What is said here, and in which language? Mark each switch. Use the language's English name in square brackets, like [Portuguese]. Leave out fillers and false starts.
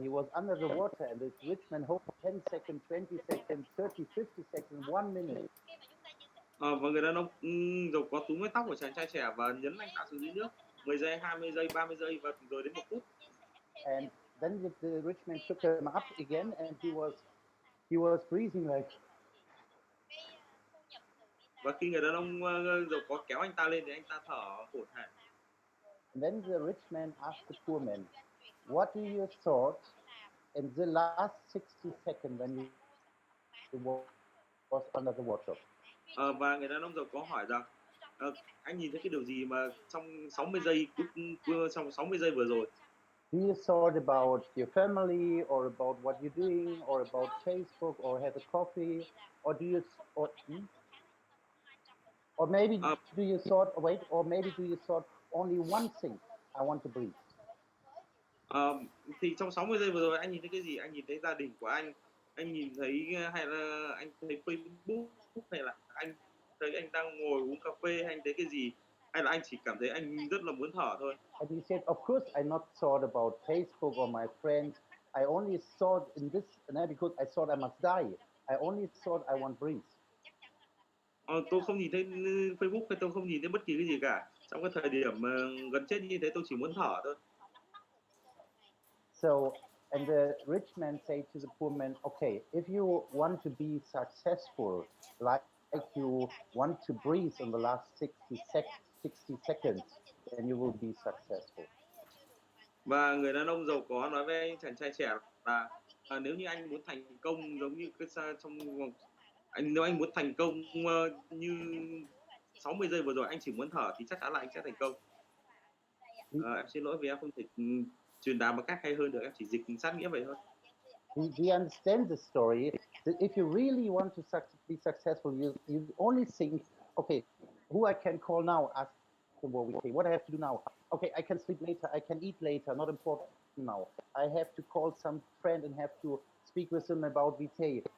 [English] He was under the water, and the rich man hoped 10 seconds, 20 seconds, 30, 50 seconds, 1 minute. [Vietnamese] Và người đàn ông giàu có túm lấy tóc của chàng trai trẻ và nhấn anh ta xuống dưới nước 10 giây, 20 giây, 30 giây và rồi đến 1 phút. [English] And then the rich man took him up again, and he was breathing like. [Vietnamese] Và khi người đàn ông giàu có kéo anh ta lên thì anh ta thở hổn hển. [English] And then the rich man asked the poor man, "What do you thought in the last 60 seconds when you was under the water?" [Vietnamese] Và người đàn ông giàu có hỏi rằng anh nhìn thấy cái điều gì mà trong 60 giây vừa rồi. [English] Do you thought about your family, or about what you're doing, or about Facebook, or have a coffee, or do you, or maybe do you thought, wait, or maybe do you thought only one thing, I want to breathe? [Vietnamese] Thì trong 60 giây vừa rồi anh nhìn thấy cái gì? Anh nhìn thấy gia đình của anh nhìn thấy hay là anh thấy Facebook, hay là anh thấy anh đang ngồi uống cà phê, hay anh thấy cái gì? Hay là anh chỉ cảm thấy anh rất là muốn thở thôi? [English] And he said, of course, I not thought about Facebook or my friends. I only thought in this, because I thought I must die. I only thought I want breathe. [Vietnamese] Tôi không nhìn thấy Facebook, hay tôi không nhìn thấy bất kỳ cái gì cả. Trong cái thời điểm gần chết như thế, tôi chỉ muốn thở thôi. [English] So, and the rich man said to the poor man, okay, if you want to be successful, like you want to breathe in the last 60 seconds, then you will be successful. [Vietnamese] Và người đàn ông giàu có nói với anh chàng trai trẻ là nếu như anh muốn thành công giống như cái trong vòng nếu anh muốn thành công như 60 giây vừa rồi, anh chỉ muốn thở thì chắc chắn là anh sẽ thành công. Em xin lỗi vì em không thể truyền đạt một cách hay hơn được, em chỉ dịch sát nghĩa vậy thôi. [English] Do you understand the story? That if you really want to be successful, you only think, okay, who I can call now? Ask the okay, what I have to do now? Okay, I can sleep later, I can eat later, not important now. I have to call some friend and have to speak with them about Vitae.